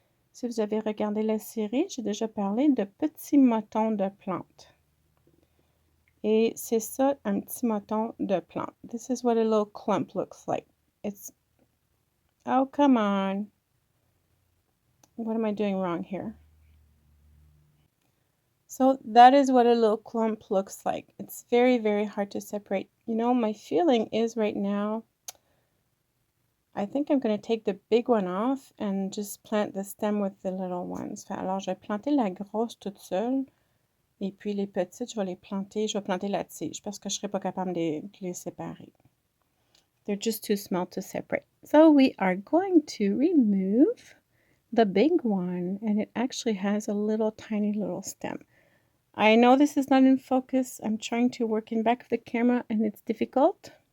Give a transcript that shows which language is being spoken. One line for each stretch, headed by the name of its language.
French: Si vous avez regardé la série, j'ai déjà parlé de petits motons de plantes. Et c'est ça, un petit moton de plante.
English: This is what a little clump looks like. It's, oh, come on. What am I doing wrong here? So that is what a little clump looks like. It's very, very hard to separate. You know, my feeling is right now, I think I'm going to take the big one off and just plant the stem with the little ones.
French: Alors, je vais planter la grosse toute seule. Et puis les petites, je vais planter la tige parce que je ne serai pas capable de les séparer.
English: They're just too small to separate. So we are going to remove the big one, and it actually has a little tiny little stem. I know this is not in focus. I'm trying to work in back of the camera and it's difficult.